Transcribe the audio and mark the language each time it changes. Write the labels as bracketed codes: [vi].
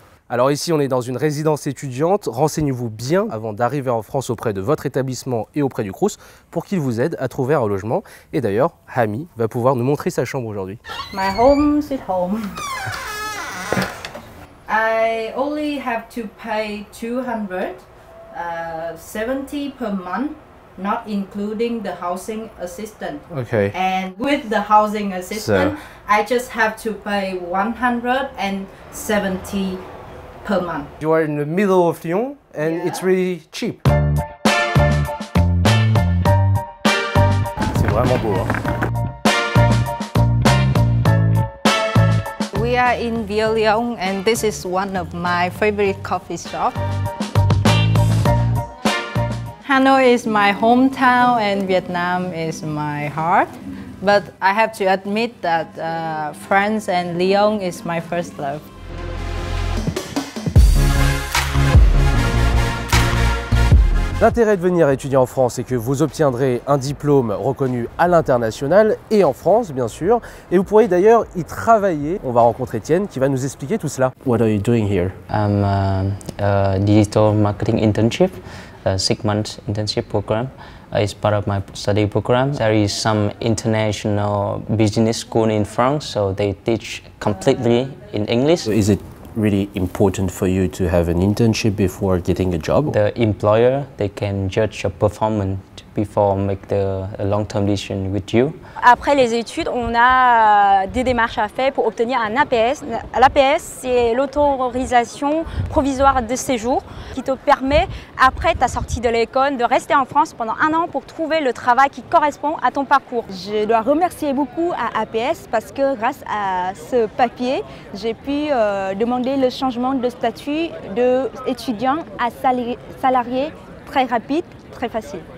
[fr] Alors ici, on est dans une résidence étudiante. Renseignez-vous bien avant d'arriver en France auprès de votre établissement et auprès du Crous pour qu'il vous aide à trouver un logement. Et d'ailleurs, Hami va pouvoir nous montrer sa chambre aujourd'hui. [en] My home sweet home. I only have to pay 270 per month, not including the housing assistant. Okay. And with the housing assistant, I just have to pay 170 per month. You are in the middle of Lyon and it's really cheap. [fr] C'est vraiment beau, hein? [en] We are in Vieux Lyon and this is one of my favorite coffee shops. Hanoi is my hometown and Vietnam is my heart. But I have to admit that France and Lyon is my first love. [fr] L'intérêt de venir étudier en France, c'est que vous obtiendrez un diplôme reconnu à l'international et en France, bien sûr. Et vous pourrez d'ailleurs y travailler. On va rencontrer Étienne qui va nous expliquer tout cela. [en] What are you doing here? I'm a digital marketing internship, a 6-month internship program. It's part of my study program. There is some international business school in France, so they teach completely in English. So is it really important for you to have an internship before getting a job? The employer, they can judge your performance before make a long-term decision with you. [fr] Après les études, on a des démarches à faire pour obtenir un APS. L'APS, c'est l'autorisation provisoire de séjour qui te permet, après ta sortie de l'école, de rester en France pendant 1 an pour trouver le travail qui correspond à ton parcours. Je dois remercier beaucoup à APS parce que grâce à ce papier, j'ai pu demander le changement de statut d'étudiant à salarié très rapide, très facile.